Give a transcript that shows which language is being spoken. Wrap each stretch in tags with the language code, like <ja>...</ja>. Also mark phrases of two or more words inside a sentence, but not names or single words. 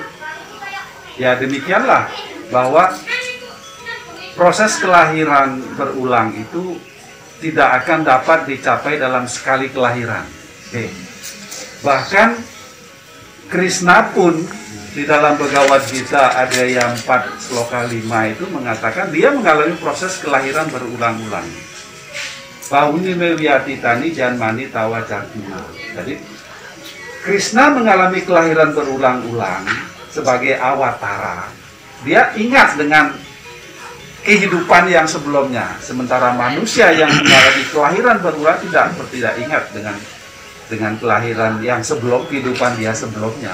<id>Ya, demikianlah bahwa proses kelahiran berulang itu tidak akan dapat dicapai dalam sekali kelahiran. Bahkan Krishna pun di dalam Bhagavad Gita ada yang 4 sloka 5 itu mengatakan dia mengalami proses kelahiran berulang-ulang.</id> <sa>Bahuni mewiyati tani janmani tawa cartuna.</sa> <id>Jadi Krishna mengalami kelahiran berulang-ulang sebagai awatara. Dia ingat dengan kehidupan yang sebelumnya, sementara manusia yang mengalami kelahiran berulang tidak ingat dengan kelahiran yang sebelum kehidupan dia sebelumnya.</id>